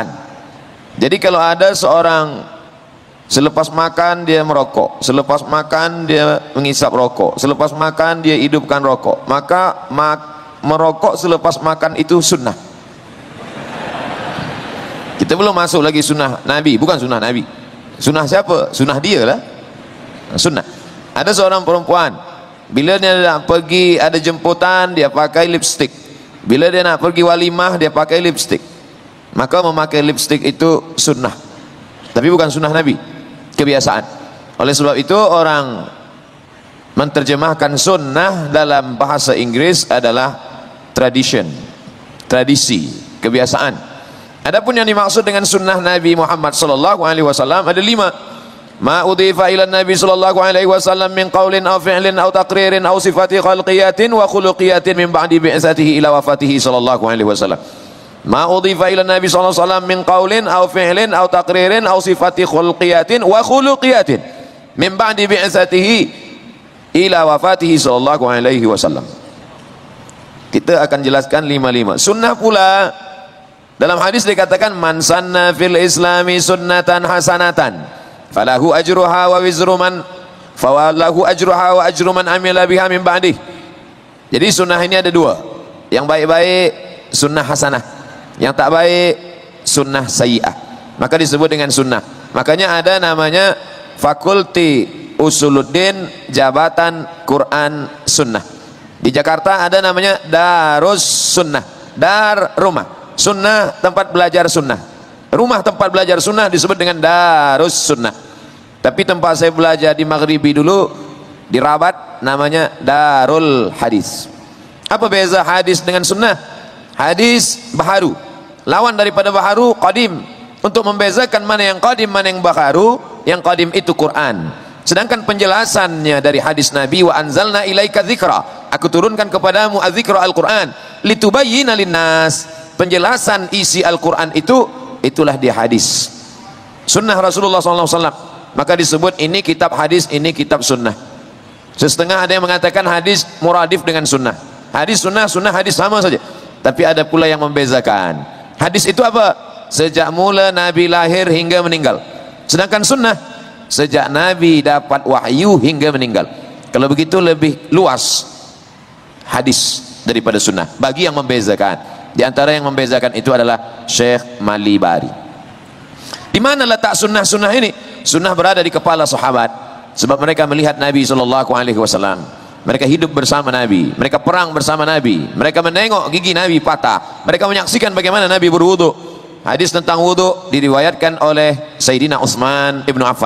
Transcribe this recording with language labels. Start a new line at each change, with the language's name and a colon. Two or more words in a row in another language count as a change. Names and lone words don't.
Malay: Jadi kalau ada seorang selepas makan dia merokok, selepas makan dia mengisap rokok, selepas makan dia hidupkan rokok, maka merokok selepas makan itu sunnah. Kita belum masuk lagi sunnah Nabi, bukan sunnah Nabi. Sunnah siapa? Sunnah dia lah. Sunnah. Ada seorang perempuan, bila dia nak pergi ada jemputan dia pakai lipstick. Bila dia nak pergi walimah dia pakai lipstick. Maka memakai lipstick itu sunnah. Tapi bukan sunnah Nabi. Kebiasaan. Oleh sebab itu orang menerjemahkan sunnah dalam bahasa Inggris adalah tradition, tradisi, kebiasaan. Adapun yang dimaksud dengan sunnah Nabi Muhammad
Arabic: صلى الله عليه وسلم
Malay: ada 5.
Arabic: ما أضيف إلى النبي صلى الله عليه وسلم من قول أو فعل أو تقرير أو صفة خلقية وخلقية من بعد بعثته إلى وفاته صلى الله عليه وسلم. ما أضيف إلى النبي صلى الله عليه وسلم من قول أو فعل أو تقرير أو صفة خلقية وخلقية من بعد بعثته إلى وفاته صلى الله عليه وسلم.
Malay: Kita akan jelaskan 5. Sunnah pula dalam hadis dikatakan
Arabic: من سن في الإسلام سنة حسنة فله أجرها ووزر من فله أجرها وأجر من عمل بها من بعده.
Malay: Jadi sunnah ini ada 2. Yang baik-baik sunnah hasanah, yang tak baik sunnah sayyi'ah, maka disebut dengan sunnah. Makanya ada namanya Fakulti Usuluddin Jabatan Quran Sunnah. Di Jakarta ada namanya Darus Sunnah. Dar rumah, sunnah tempat belajar sunnah. Rumah tempat belajar sunnah disebut dengan Darus Sunnah. Tapi tempat saya belajar di Maghribi dulu di Rabat namanya Darul Hadis. Apa beza hadis dengan sunnah? Hadis baharu, lawan daripada baharu qadim. Untuk membezakan mana yang qadim mana yang baharu, yang qadim itu Quran. Sedangkan penjelasannya dari hadis Nabi,
Arabic: وأنزلنا إليك الذكر,
Malay: aku turunkan kepadamu adzikra Al-Quran
Arabic: لتبين للناس.
Malay: Penjelasan isi Al-Quran itulah dia hadis. Sunnah Rasulullah SAW. Maka disebut ini kitab hadis, ini kitab sunnah. Setengah ada yang mengatakan hadis muradif dengan sunnah. Hadis sunnah, sunnah hadis sama saja. Tapi ada pula yang membezakan. Hadis itu apa? Sejak mula Nabi lahir hingga meninggal. Sedangkan sunnah sejak Nabi dapat wahyu hingga meninggal. Kalau begitu lebih luas hadis daripada sunnah. Bagi yang membezakan, di antara yang membezakan itu adalah Syekh Malibari. Di mana letak sunnah-sunnah ini? Sunnah berada di kepala sahabat, sebab mereka melihat Nabi SAW. Mereka hidup bersama Nabi, mereka perang bersama Nabi, mereka menengok gigi Nabi patah, mereka menyaksikan bagaimana Nabi berwudu. Hadis tentang wudu diriwayatkan oleh Sayyidina Utsman ibnu Affan.